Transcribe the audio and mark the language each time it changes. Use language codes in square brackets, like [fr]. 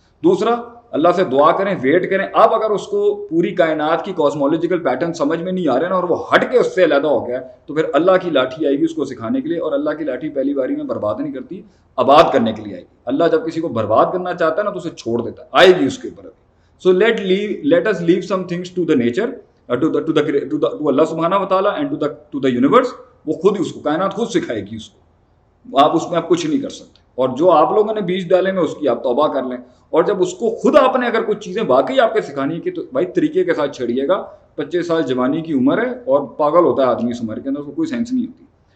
[ur] دوسرا, اللہ سے دعا کریں, ویٹ کریں. اب اگر اس کو پوری کائنات کی کاسمولوجیکل پیٹرن سمجھ میں نہیں آ رہے نا, اور وہ ہٹ کے اس سے علیحدہ ہو گیا, تو پھر اللہ کی لاٹھی آئے گی اس کو سکھانے کے لیے. اور اللہ کی لاٹھی پہلی باری میں برباد نہیں کرتی, آباد کرنے کے لیے آئے گی. اللہ جب کسی کو برباد کرنا چاہتا ہے نا تو اسے چھوڑ دیتا ہے, آئے گی اس کے اوپر. [en] So let us leave some things to the nature, to Allah سبحانہ و تعالیٰ and to the universe. [ur] وہ خود اس کو, کائنات خود سکھائے گی اس کو, آپ اس میں آپ کچھ نہیں کر سکتے. اور جو آپ لوگوں نے بیج ڈالے میں اس کی آپ توبہ کر لیں. اور جب اس کو خود آپ نے اگر کچھ چیزیں واقعی آپ کے سکھانی کی, تو بھائی طریقے کے ساتھ چھڑیے گا. 25 سال جوانی کی عمر ہے اور پاگل ہوتا ہے آدمی اس عمر کے اندر, اس کو کوئی سینس نہیں ہوتی.